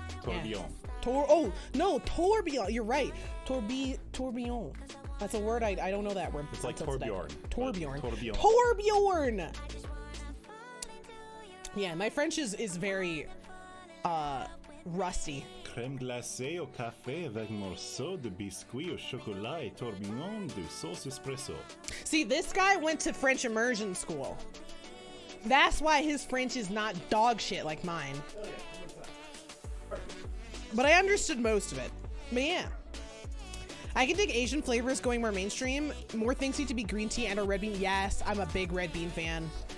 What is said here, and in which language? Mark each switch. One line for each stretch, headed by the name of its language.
English: Tourbillon. Oh no, tourbillon. You're right. Tourbillon. That's a word I don't know that word. It's like until today. tourbillon. Tourbillon. Tourbillon. Yeah, my French is very rusty.
French: Crème glacée au café avec morceau de biscuit au chocolat et tourbillon de sauce espresso.
English: See, this guy went to French immersion school. That's why his French is not dog shit like mine. But I understood most of it. But yeah. I can dig Asian flavors going more mainstream. More things need to be green tea and or red bean. Yes, I'm a big red bean fan.